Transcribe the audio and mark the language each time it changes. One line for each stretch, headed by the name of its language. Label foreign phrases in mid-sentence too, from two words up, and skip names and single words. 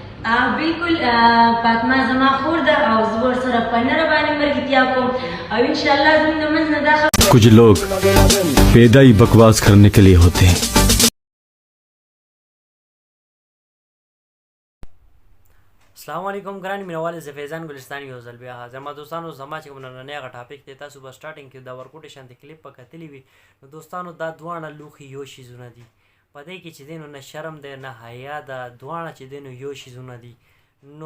Pashto: بالکل فاطمه زما خور ده او زه ورسره په نره باندې ملګرتیا کوم او انشاءالله زموږ د منځ نه دا
Urdu: کچھ لوگ پیدا ہی بکواس کرنے کے لیے ہوتے ہیں.
Pashto: السلام علیکم ګران مینوال زه فیضان ګلستان یو ځل بیا حاضر ما دوستانو زما چې کوم نننی هغه ټاپک دی تاسو به سټارټینګ کې د ورکوټې شانتې کلیپ په کتلی وي نو دوستانو دا دواړه لوښي یو شیزونه دي په دې کې چې دی نو نه شرم دی نه حیا ده دواړه چې دی نو یو شیزونه دي نو